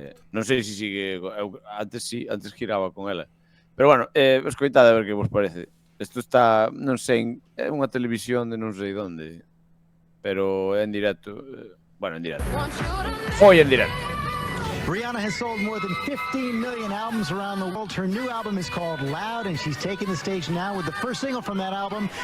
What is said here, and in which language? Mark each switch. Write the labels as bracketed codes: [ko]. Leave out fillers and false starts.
[gl] Non sei se sigue, antes giraba con ela. Pero bueno, escoitade a ver que vos parece. Isto está, non sei, é unha televisión de non sei onde, pero é en directo. Bueno, en directo. Foi en directo. [en] Rihanna has sold more than 15 million albums around the world. Her new album is called Loud, and she's taking the stage now with the first single from that album.